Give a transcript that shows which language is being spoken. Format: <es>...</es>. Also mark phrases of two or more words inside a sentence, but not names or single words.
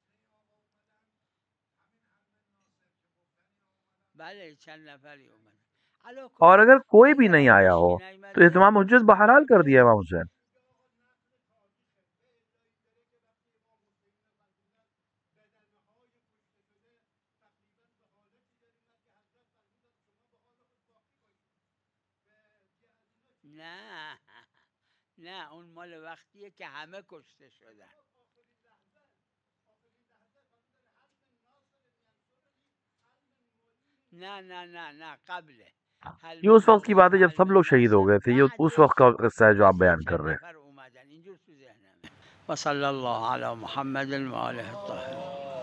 <fa>بله چند نفری اومدن</fa> <ur>اور اگر کوئی بھی نہیں آیا ہو تو اتمام حجت بہرحال کر دیا امام حسین.</ur> <fa>نه نه اون مال وقتیه که همه کشته شدن. نه نه نه نه قبله.</fa> <ur>یہ اس وقت کی بات ہے جب سب لوگ شہید ہو گئے تھے. یہ اس وقت کا قصہ ہے جو آپ بیان کر رہے ہیں.</ur> <ar>و صلی اللہ علی محمد و آلہ الطاہرین.</ar>